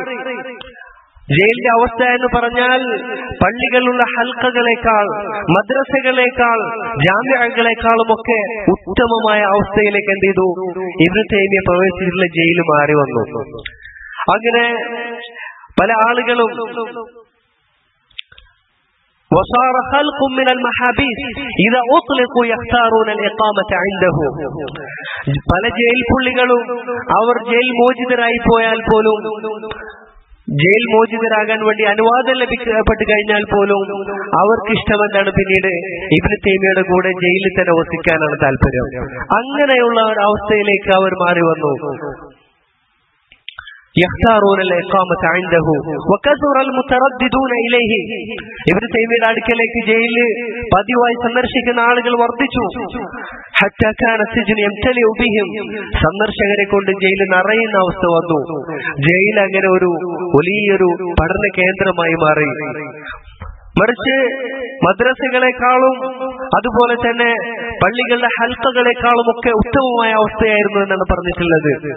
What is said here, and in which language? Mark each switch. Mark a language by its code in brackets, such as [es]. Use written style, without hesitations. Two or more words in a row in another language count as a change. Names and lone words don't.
[ml] ജയിലിന്റെ അവസ്ഥ എന്ന് പറഞ്ഞാൽ പള്ളികളുള്ള ഹൽക്കകളെക്കാൾ, മദ്രസകളെക്കാൾ, ജാമിഅകളെക്കാളും ഒക്കെ ഉത്തമമായ അവസ്ഥയിലേക്ക് എന്ത് ചെയ്തു? ഇബ്നു തൈമിയ്യ പ്രവേശിച്ചിട്ടുള്ള ജയിൽ മാറി വന്നു. അങ്ങനെ പല ആളുകളും [ar] وصار خلق من المحابيس إذا أطلقوا يختارون الإقامة عنده. [ml] പല ജയിൽ പുള്ളികളും അവർ ജയിൽ മോചിതരായി പോയാൽ പോലും ജയിൽ മോചിതരാകാൻ വേണ്ടി അനുവാദം ലഭിക്കപ്പെട്ട് കഴിഞ്ഞാൽ പോലും അവർക്ക് ഇഷ്ടമെന്താണ് പിന്നീട് ഇബ്നു തൈമിയയുടെ കൂടെ ജയിലിൽ തന്നെ വസിക്കാനാണ് താല്പര്യം. അങ്ങനെയുള്ള ഒരു അവസ്ഥയിലേക്ക് അവർ മാറി വന്നു. [ar] يختارون الإقامة عنده وكثر المترددون إليه. [ml] ഇബ്നു തൈമിയയുടെ അടുക്കലേക്ക് ജയിലിൽ പതിവായി സന്ദർശിക്കുന്ന ആളുകൾ വർദ്ധിച്ചു. [ar] حتى كان السجن يمتلئ بهم. [ml] സന്ദർശകരെ കൊണ്ട് ജയിൽ നിറയുന്ന അവസ്ഥ വന്നു. ജയിൽ അങ്ങനെ ഒരു വലിയൊരു പഠന കേന്ദ്രമായി മാറി. മറിച്ച് മദ്രസകളെക്കാളും അതുപോലെ തന്നെ പള്ളികളുടെ ഹൽക്കകളെക്കാളും ഒക്കെ ഉത്തമമായ അവസ്ഥയായിരുന്നു എന്നാണ് പറഞ്ഞിട്ടുള്ളത്.